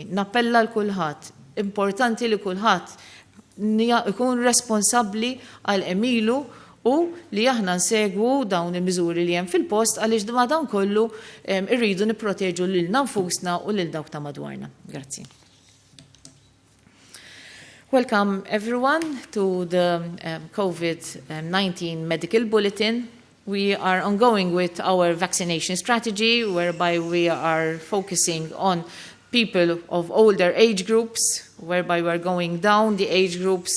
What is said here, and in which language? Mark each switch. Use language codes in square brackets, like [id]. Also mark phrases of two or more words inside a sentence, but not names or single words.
[mt] Nappella l-kulħadd, importanti li kulħadd ikun responsabbli għal emilu u li aħna nsegwu dawn il-miżuri li hemm fil-post għaliex ma dawn kollu irridu nipproteġu lil nfusna u lil dawk ta' madwarna. Grazzi. [en] Welcome everyone to the COVID-19 medical bulletin. We are ongoing with our vaccination strategy whereby we are focusing on people of older age groups, whereby we are going down the age groups.